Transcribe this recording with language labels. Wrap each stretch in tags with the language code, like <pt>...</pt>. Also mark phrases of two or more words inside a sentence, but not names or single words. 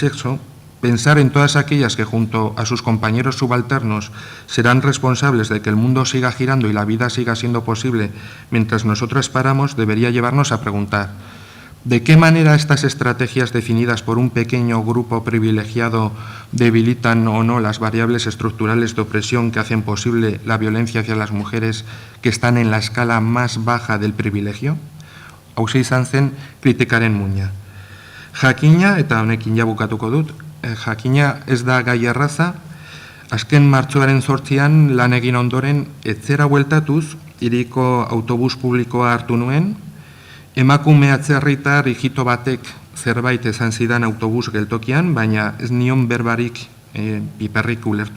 <es>sexo, pensar en todas aquellas que junto a sus compañeros subalternos serán responsables de que el mundo siga girando y la vida siga siendo posible mientras nosotras paramos, debería llevarnos a preguntar ¿de qué manera estas estrategias definidas por un pequeño grupo privilegiado debilitan o no las variables estructurales de opresión que hacen posible la violencia hacia las mujeres que están en la escala más baja del privilegio?</es> <eu>Hauxe izan zen kritikaren muina. Jakina, eta honekin ja bukatuko dut, jakina ez da gai erraza, azken martxoaren 8an lan egin ondoren etzera bueltatuz, hiriko autobus publikoa hartu nuen, emakume atzerritar hijito batek zerbait esan zidan autobus geltokian, baina ez nion berbarik piperrik ulertu.</eu>